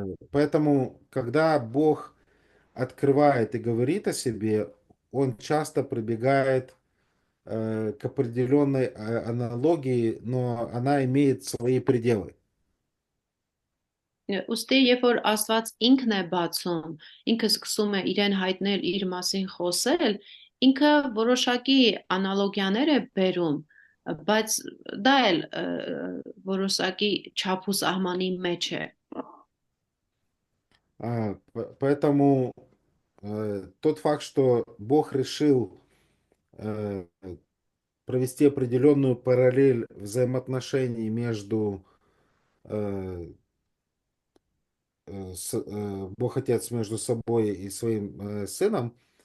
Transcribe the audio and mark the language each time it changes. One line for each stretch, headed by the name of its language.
Russian: Поэтому, когда Бог открывает и говорит о себе, Он часто прибегает к определенной аналогии, но она имеет свои пределы.
Armenian: Ուստի, երբ որ Աստված ինքն է բացում, ինքը սկսում է իրեն հայտնել իր մասին խոսել, ինքը որոշակի անալոգիաներ է բերում, բայց դա էլ որոշակի չափ ու սահմանի մեջ է։
Russian: Поэтому тот факт, что Бог решил провести определенную параллель взаимоотношений между Бог Отец между собой и своим Сыном,